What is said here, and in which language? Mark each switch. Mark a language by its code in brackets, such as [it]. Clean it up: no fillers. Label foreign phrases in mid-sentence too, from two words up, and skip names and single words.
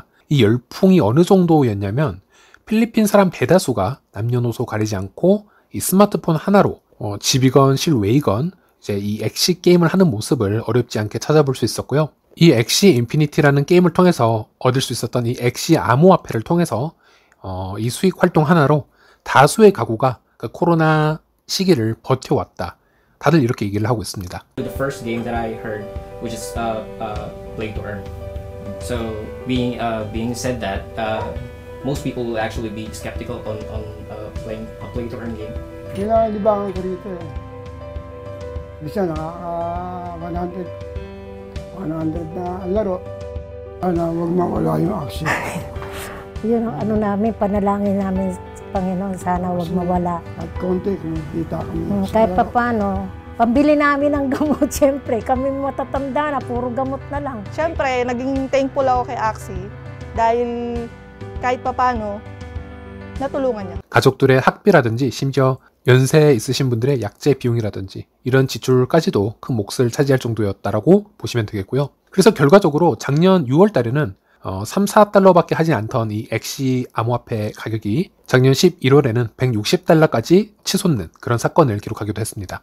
[ko] 이 열풍이 어느 정도였냐면 필리핀 사람 대다수가 남녀노소 가리지 않고 이 스마트폰 하나로 집이건 실외이건 이제 이 엑시 게임을 하는 모습을 어렵지 않게 찾아볼 수 있었고요. 이 엑시 인피니티라는 게임을 통해서 얻을 수 있었던 이 엑시 암호화폐를 통해서 이 수익 활동 하나로 다수의 가구가 코로나 시기를 버텨왔다, 다들 이렇게 얘기를 하고 있습니다. [en] The first game that I heard, which is Play to Earn. So being said that, most people will actually be skeptical on playing a Play to Earn game. [tl] Kinalibangan ko dito eh. Bisa nakaka 100 na laro. Huwag mawala yung action. Yun ang ano namin, panalangin namin sa Panginoon, sana huwag mawala. At konti, kumikita kami. Kahit pa paano, pambili namin ng gamot, siyempre. Kami matatanda na, puro gamot na lang. Siyempre, naging thankful ako kay Axie dahil kahit papano natulungan niya. [ko] 가족들의 학비라든지 심지어 연세 있으신 분들의 약재 비용이라든지 이런 지출까지도 큰 몫을 차지할 정도였다라고 보시면 되겠고요. 그래서 결과적으로 작년 6월 달에는 3, 4달러밖에 하지 않던 이 엑시 암호화폐 가격이 작년 11월에는 160달러까지 치솟는 그런 사건을 기록하기도 했습니다.